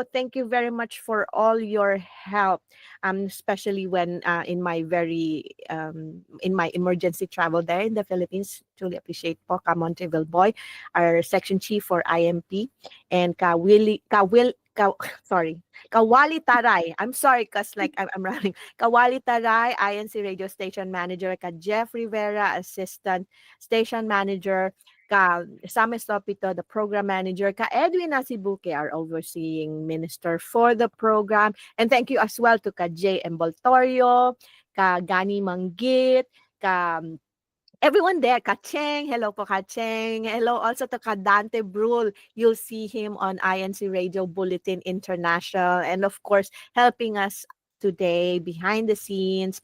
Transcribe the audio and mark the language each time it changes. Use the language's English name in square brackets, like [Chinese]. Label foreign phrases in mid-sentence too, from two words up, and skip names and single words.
[English] Thank you very much for all your help, especially when in my emergency travel there in the Philippines. Truly appreciate po Camoncheville Boy, our section chief for IMP, and Kawali Taray. I'm sorry, cause like I'm running. Kawali Taray, INC radio station manager. Ka Jeff Rivera, assistant station manager. Ka Sam Estopito, the program manager. Ka Edwin Nasibuke, our overseeing minister for the program. And thank you as well to Ka J. Emboltorio, Ka Gani Manggit, Ka everyone there, Kacheng, hello po Kacheng. Hello also to Kadante Brule. You'll see him on INC Radio Bulletin International, and of course, helping us today behind the scenes.